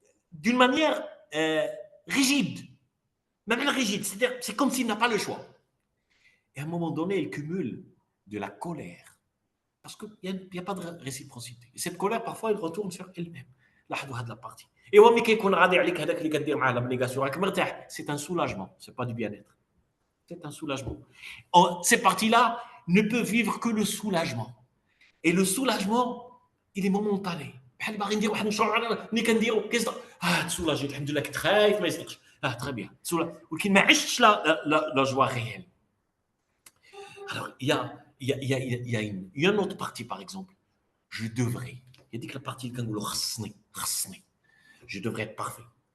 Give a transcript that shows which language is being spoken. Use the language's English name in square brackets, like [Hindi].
[French] D'une manière rigide. Même rigide, c'est-à-dire c'est comme s'il n'a pas le choix. Et à un moment donné, il cumule de la colère. Parce qu'il n'y a pas de réciprocité. Et cette colère, parfois, elle retourne sur elle-même. [Arabic] لاحظوا هذه [French] la partie. [Arabic] Et ملي كيكون غادي عليك هذاك اللي كدير معاه l'abnégation راك مرتاح, [French] c'est un soulagement, c'est pas du bien-être. C'est un soulagement. Ces parties-là ne peuvent vivre que le soulagement. Et le soulagement, il est momentané. [Arabic] بحال باغي ندير واحد المشروع ملي كنديرو كيصدق تسولاجيت الحمد لله كنت خايف ما يصدقش [French] très bien. [Arabic] ولكن ما عشتش [French] la joie réelle. Alors il y a une autre partie par exemple. Je devrais. Il y a dit que la partie [Arabic] اللي كنقولوا خصني. [French] Je devrais être parfait.